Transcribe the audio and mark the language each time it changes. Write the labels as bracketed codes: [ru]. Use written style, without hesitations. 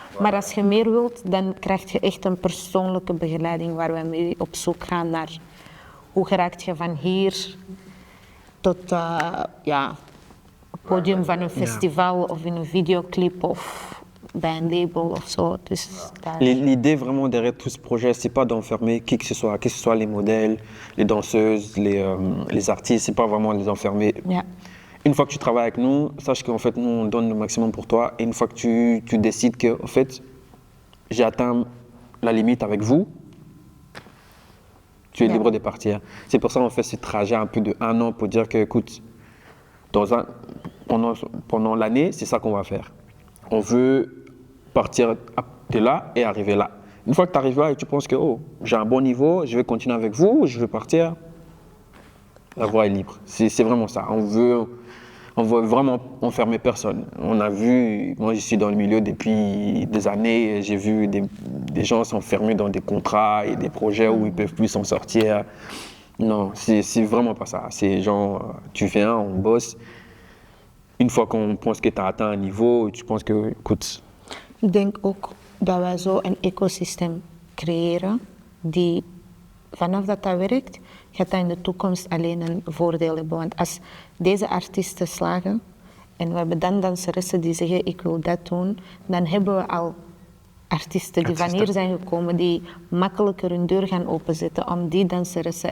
[nl] Maar als je meer wilt, dan krijg je echt een persoonlijke begeleiding waar we mee op zoek gaan naar hoe geraakt je van hier tot ja, het podium van een festival of in een videoclip of bij een label of zo. Dus daar... [fr] L'idée vraiment derrière tout ce projet, c'est pas d'enfermer qui que ce soit les modèles, les danseuses, les artistes, c'est pas vraiment les enfermer. [nl] Ja. [fr] Une fois que tu travailles avec nous, sache qu'en fait, nous, on donne le maximum pour toi. Et une fois que tu décides que, en fait, j'ai atteint la limite avec vous, tu es libre de partir. C'est pour ça qu'on fait ce trajet un peu de 1 an pour dire que, écoute, pendant l'année, c'est ça qu'on va faire. On veut partir de là et arriver là. Une fois que tu arrives là et tu penses que, oh, j'ai un bon niveau, je vais continuer avec vous, je vais partir, la voie est libre. C'est vraiment ça. On veut vraiment enfermer personne. On a vu, moi je suis dans le milieu depuis des années, j'ai vu des gens s'enfermer dans des contrats et des projets où ils ne peuvent plus s'en sortir. Non, c'est vraiment pas ça. C'est genre, tu viens, on bosse. Une fois qu'on pense que tu as atteint un niveau, tu penses que, écoute... [nl] Ik denk ook dat wij zo een ecosysteem creëren die vanaf dat werkt, gaat dat in de toekomst alleen een voordeel hebben. Want als deze artiesten slagen en we hebben dan danseressen die zeggen ik wil dat doen, dan hebben we al artiesten die van hier zijn gekomen die makkelijker hun deur gaan openzetten om die danseressen.